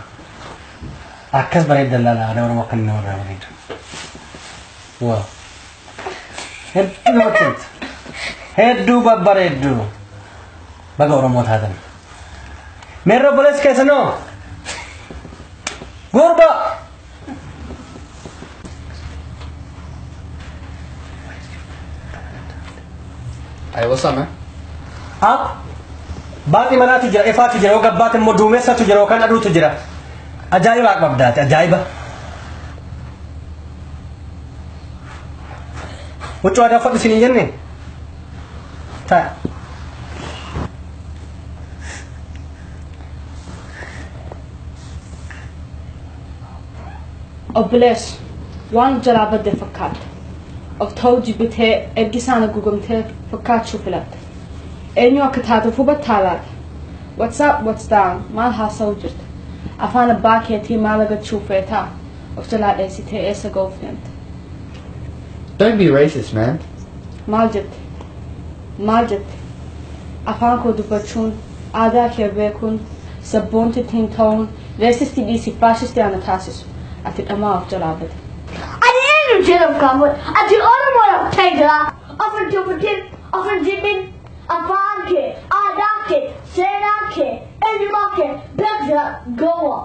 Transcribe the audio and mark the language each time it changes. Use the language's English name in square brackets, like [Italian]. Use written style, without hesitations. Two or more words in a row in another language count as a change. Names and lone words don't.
[Oromo] Akkas bareeda laala aadaa Oromoo akka inni namarraa bareeda. Wow. Hedduu namatti himta. Hedduu babbareedduu. Baga Oromoo taatan. Meerroo boleessi keessanoo. Gurba. [English] Hey, what's up, man? [Oromo] Baati manaatu jira, ifaatu jira, yoo gabbaate immoo duumessatu jira, yookaan aduutu jira. Ajaa'iba qabdaate, ajaa'iba. Huccuu aadaa uffadhu isin hin jenne? Ta'a. Obbolees, waan jalaa badde fakkaata. Of ta'uu jibbitee ergisaan haguugamtee fakkaachuu filatte. Eenyu akka taatuuf hubattaa laata? [English] What's up, what's down? [Oromo] Maal haasa'uu jirta? Afaan abbaa keetii maal agachuu feetaa? Of jalaa dheessitee eessa ga'uuf deemte? [English] Don't be racist, man. [Oromo] Maal jette? Maal jette? Afaan koo dubbachuun aadaa kee beekuun sabboonti ittiin ta'uun reesistii dhiisii faashistii ana taasisu ati dhamaa of jalaa bade. Ani eenyu jedhamu kaamuun ati Oromoo ta'e jira. Afaan dubbatiin, afaan jibbin, afaan kee, aadaa kee, seenaa kee, eenyummaa kee beeksa goowwa.